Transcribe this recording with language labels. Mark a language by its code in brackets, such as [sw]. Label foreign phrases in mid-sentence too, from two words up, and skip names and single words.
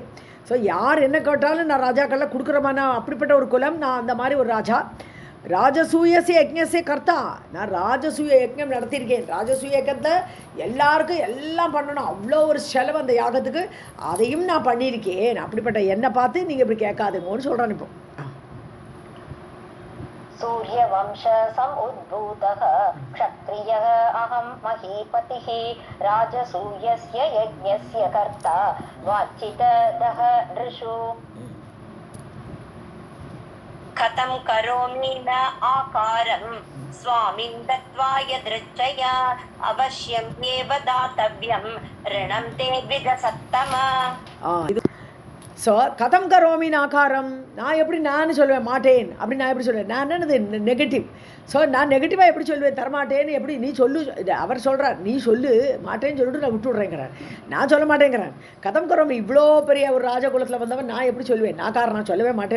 [ta] ஸோ யார் என்ன கேட்டாலும் நான் ராஜாக்கள்லாம் கொடுக்குறமான அப்படிப்பட்ட ஒரு குலம், நான் அந்த மாதிரி ஒரு ராஜா. [sa] राजसूयस्य यज्ञस्य कर्ता, [ta] நான் ராஜசூய யஜ்ஞம் நடத்தியிருக்கேன். ராஜசூய யஜ்ஞத்தில் எல்லாருக்கும் எல்லாம் பண்ணணும், அவ்வளோ ஒரு செலவு அந்த யாகத்துக்கு, அதையும் நான் பண்ணியிருக்கேன். அப்படிப்பட்ட என்னை பார்த்து நீங்கள் இப்படி கேட்காதுங்கன்னு சொல்கிறேன். இப்போ [sa] सूर्यवंश समुद्भूतः क्षत्रियः अहं महीपतिः राजसूयस्य यज्ञस्य कर्ता वाञ्छितदः नृषु। कथं करोमि न आकारं स्वामिं दत्त्वा यदृच्छया अवश्यम् एव दातव्यं ऋणं ते द्विजसत्तमा। [ta] ஸோ [sa] कथं करोमि नाकारम्, [ta] நான் எப்படி நான் சொல்லுவேன் மாட்டேன் அப்படி, நான் எப்படி சொல்லுவேன், நான் என்னது நெகட்டிவ். ஸோ நான் நெகட்டிவாக எப்படி சொல்லுவேன், தரமாட்டேன்னு எப்படி நீ சொல்லு, அவர் சொல்கிறார் நீ சொல்லு மாட்டேன்னு சொல்லிட்டு நான் விட்டு விட்றேங்கிறார், நான் சொல்ல மாட்டேங்கிறான். [sa] कथं करोमि, [ta] இவ்வளோ பெரிய ஒரு ராஜகுலத்தில் வந்தவன் நான் எப்படி சொல்லுவேன், நான் காரணம் நான் சொல்லவே மாட்டேன்.